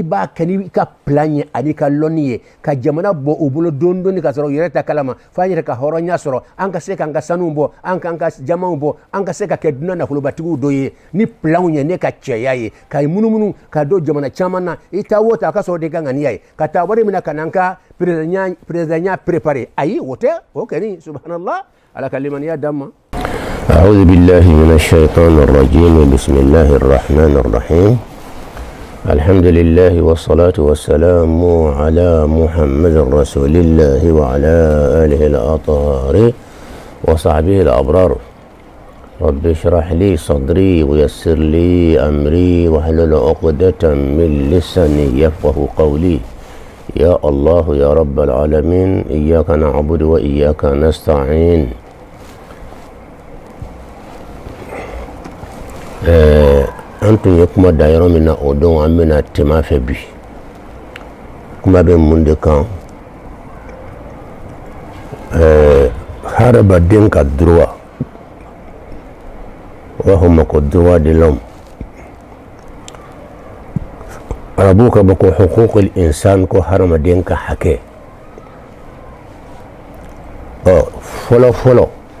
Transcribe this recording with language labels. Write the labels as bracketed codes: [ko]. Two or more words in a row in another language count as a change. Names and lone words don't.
[bm] b'a kɛ n'i ka plan ye ani ka lɔnni ye ka jamana bɔ u bolo dɔɔni dɔɔni ka sɔrɔ u yɛrɛ ta kalama fo an yɛrɛ ka hɔrɔnya sɔrɔ an ka se k'an ka sanuw bɔ an k'an ka jamaw bɔ an ka se ka kɛ dunan nafolobatigiw dɔ ye ni planw ye ne ka cɛya ye ka munumunu ka don jamana caman na i taa o taa a ka sɔrɔ de ka ŋaniya ye ka taa wari minɛ ka na an ka [fr] président préparé [bm] ayi o tɛ o kɛni subhanallah ala ka limaniya d'an ma. [ar] أعوذ بالله من الشيطان الرجيم بسم الله الرحمن الرحيم الحمد لله والصلاة والسلام على محمد رسول الله وعلى آله الأطهار وصحبه الأبرار رب اشرح لي صدري ويسر لي أمري واحلل عقدة من لساني يفقه قولي يا الله يا رب العالمين إياك نعبد وإياك نستعين. [bm] Antum ye kuma da yɔrɔ min na o don an bɛna tema fɛ bi kuma bɛ mun de kan hadamaden ka droit u b'a fɔ ma ko [fr] droit de l'homme [bm] arabuw ka bɔ ko [ar] حقوق الإنسان [bm] ko hadamaden ka hakɛ fɔlɔ fɔlɔ